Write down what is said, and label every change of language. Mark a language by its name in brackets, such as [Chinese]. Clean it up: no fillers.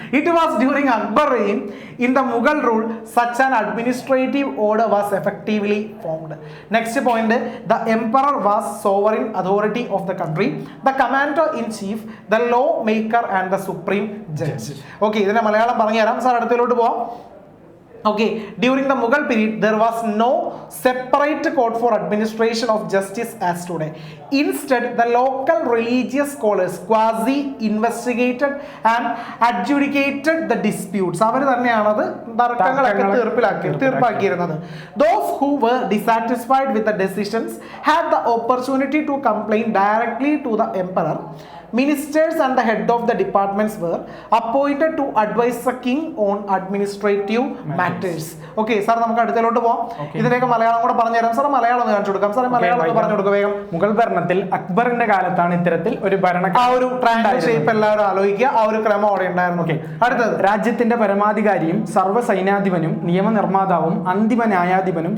[English] It was during Akbar reign in the Mughal rule such an administrative order was effectively formed. Next point, the emperor was sovereign authority of the country, the commander in chief, the law maker and the supreme judge. [Malayalam] Okay, ഇതിന്റെ മലയാളം പറഞ്ഞു തരാം sir, അടുത്തിലോട്ട് പോവാം. [English] Okay, during the Mughal period, there was no separate court for administration of justice as today. Instead, the local religious scholars quasi-investigated and adjudicated the disputes. [Malayalam] അവർ തന്നെയാണ് അത് തർക്കങ്ങളൊക്കെ തീർപ്പാക്കിയിരുന്നത്. [English] Those who were dissatisfied with the decisions had the opportunity to complain directly to the emperor. Ministers and the head of the departments were appointed to advise the king on administrative matters. [Malayalam] Okay, sir നമുക്ക് അടുത്തിലോട്ട് പോവാം. ഇതിലേക്ക് മലയാളം കൂടെ പറഞ്ഞു തരാം sir. Malayalam ഒന്ന് കാണിച്ചു കൊടുക്കാം sir. Malayalam ഒന്ന് പറഞ്ഞു കൊടുക്കുക വേഗം. മുഗൾ ഭരണത്തിൽ അക്ബറിന്റെ കാലത്താണ് ഇത്തരത്തിൽ ഒരു ആ ഒരു ട്രയാങ്കിൾ ഷേപ്പ് എല്ലാവരും ആലോചിക്കുക. ആ ഒരു ക്രമം അവിടെ ഉണ്ടായിരുന്നു. അടുത്തത്, രാജ്യത്തിന്റെ പരമാധികാരിയും സർവ്വ സൈന്യാധിപനും നിയമനിർമ്മാതാവും അന്തിമ ന്യായാധിപനും